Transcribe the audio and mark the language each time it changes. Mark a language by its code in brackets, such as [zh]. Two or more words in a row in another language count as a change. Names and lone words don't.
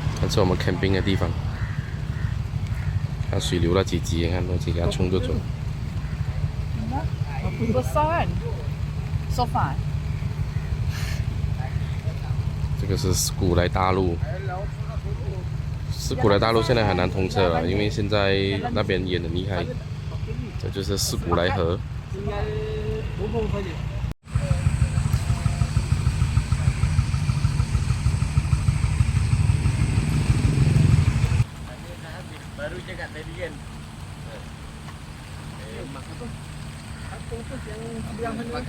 [zh] 是我们 camping 的地方。看水流了几级，看那几个冲着走。 [ms] Besar kan? Sofa. [zh] 这个是斯古莱大路。斯古莱大路现在很难通车了，因为现在那边淹得厉害。这就是斯古莱河。 [ms] Baru cakap tadi kan. Apa tu yang sebelah mana?